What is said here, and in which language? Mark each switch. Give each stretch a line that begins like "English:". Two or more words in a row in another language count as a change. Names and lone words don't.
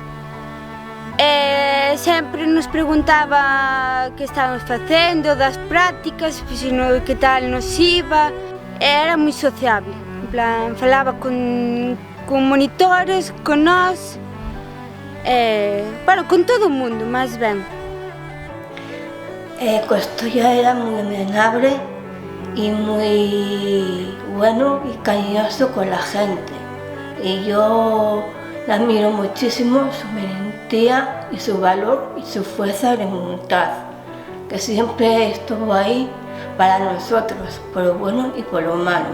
Galician: e sempre nos preguntaba que estábamos facendo, das prácticas, que tal nos iba, e era moi sociable, en plan, falaba con monitores, con nós bueno, con todo o mundo, máis ben.
Spanish: Costolla
Galician: era moi amenable
Spanish: y muy bueno y cariñoso con la gente. Y yo la admiro muchísimo, su valentía y su valor y su fuerza de voluntad, que siempre estuvo ahí para nosotros, por lo bueno y por lo malo.